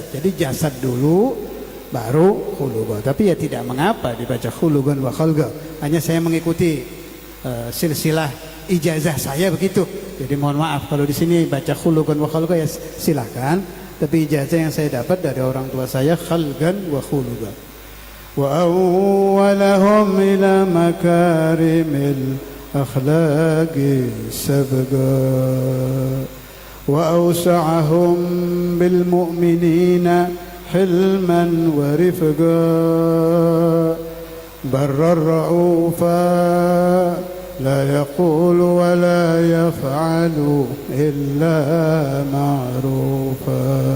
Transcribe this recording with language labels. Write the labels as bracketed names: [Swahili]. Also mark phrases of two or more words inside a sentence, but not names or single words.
[Indonesian] Jadi jasad dulu baru khuluq. Tapi ya tidak mengapa dibaca [Arabic] خلقا وخلقا. [Indonesian] Hanya saya mengikuti silsilah ijazah saya begitu. Jadi mohon maaf kalau di sini baca [Arabic] خلقا وخلقا [Indonesian] ya silakan. Tapi ijazah yang saya dapat dari orang tua saya [Arabic] خلقا وخلقا. وأولهم إلى مكارم الأخلاق سبقا. وأوسعهم بالمؤمنين حلما ورفقا برا رؤوفا لا يقول ولا يفعل إلا معروفا